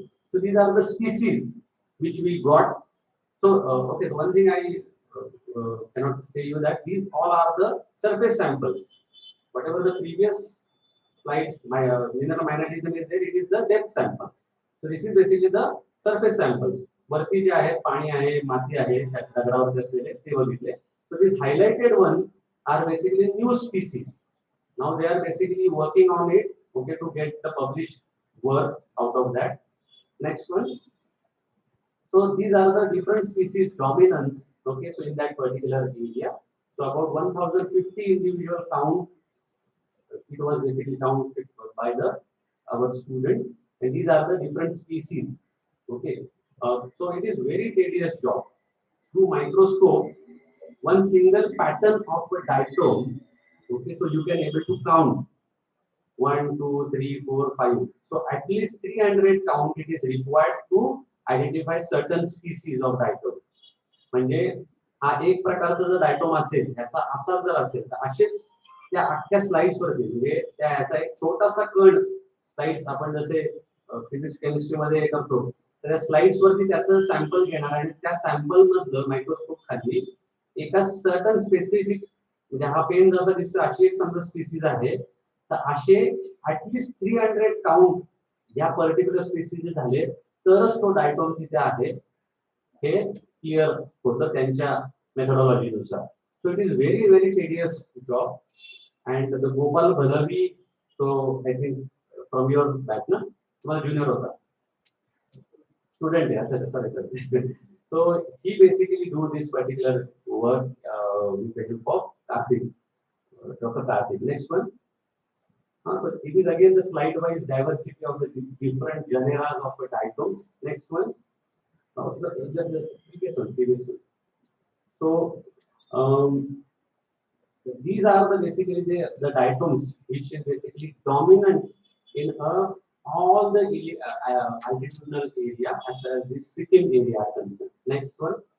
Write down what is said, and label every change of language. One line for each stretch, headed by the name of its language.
English: So these are the species which we got. So okay, the one thing I cannot say you that these all are the surface samples. Whatever the previous slides, my mineral magnetism is there, it is the depth sample. So this is basically the surface samples.
Marathi: वरती जे आहे पाणी आहे, माती आहे, दगडावर असलेले ते बघितले.
English: So these highlighted ones are basically new species. Now they are basically working on it, okay, to get the published work out of that. Next one. So these are the different species dominance, okay, so in that particular area. So about 1,050 individual count. It was basically counted by our student, and these are the different species. Okay, so it is very tedious job. Through microscope, one single pattern of a diatom. Okay, so you can able to count 1, 2, 3, 4, 5. So at least 300 count it is required to identify certain species of diatom.
Marathi: म्हणजे हा एक प्रकारचा जर डायटोम असेल ह्याचा असा जर असेल तर असेच त्या अख्ख्या स्लाइड्स वरती म्हणजे त्या ह्याचा एक छोटासा कण स्लाइड्स आपण जसे फिजिक्स केमिस्ट्री मध्ये करतो तर त्या स्लाइड्स वरती त्याचं सॅम्पल घेणार आणि त्या सॅम्पल मधलं मायक्रोस्कोप खाली एका सर्टन स्पेसिफिक म्हणजे हा पेन जसा दिसतो अशी एक समजा स्पीसीज आहे तर असे ऍटलीस्ट 300 काउंट या पर्टिक्युलर स्पीसीज झाले तरच तो डायटोम तिथे आहे हे क्लिअर होतं त्यांच्या मेथोडॉलॉजीनुसार.
English: so it is very very tedious job and the Gopal Bhalvi so I think from your batch
Marathi: ना तुम्हाला ज्युनियर होता स्टुडंट आहे
English: अच्छा sorry so he basically do this particular work with the help of Kartik doctor Kartik. Next one so it is again the slide wise diversity of the different genera of the diatoms. Next one. So the previous one. So these are the basically the diatoms which is basically dominant in all the altitudinal area as well as this Sikkim area are concerned. Next one.